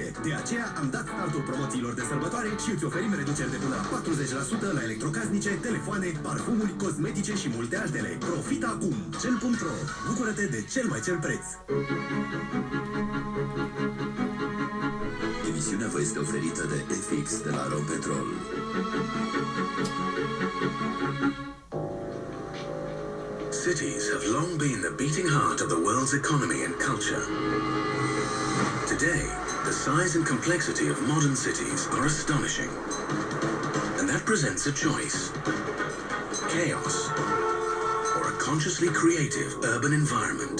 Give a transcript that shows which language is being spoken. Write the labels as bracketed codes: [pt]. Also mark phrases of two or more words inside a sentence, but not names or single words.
[ro] De aceea am dat startul promoțiilor de sărbătoare și îți oferim reduceri de până la 40% la electrocasnice, telefoane, parfumuri, cosmetice și multe altele. Profita acum! Cel.ro. Bucură-te de cel mai cel preț! Emisiunea vă este oferită de FX de la Rompetrol. [en] Cities have long been the beating heart of the world's economy and culture. Today, the size and complexity of modern cities are astonishing. And that presents a choice: chaos or a consciously creative urban environment.